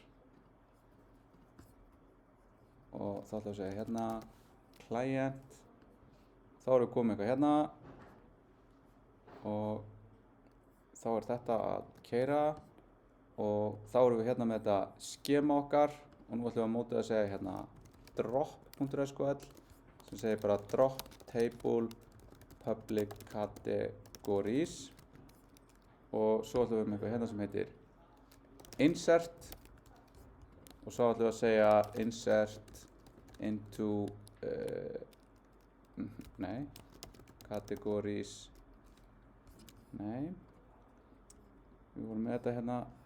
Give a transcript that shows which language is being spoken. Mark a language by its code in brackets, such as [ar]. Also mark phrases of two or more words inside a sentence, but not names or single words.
[is] og þá ætlum við að segja hérna client, þá erum við komið eitthvað hérna og þá þetta að keyra og þá erum við hérna með þetta skema okkar og nú ætlum við að móta að segja hérna drop.sql sem segir bara [en] drop table public categories [is] og svo ætlum við með eitthvað hérna sem heitir insert og svo ætlum við að segja [en] insert into categories [is] við vorum með þetta hérna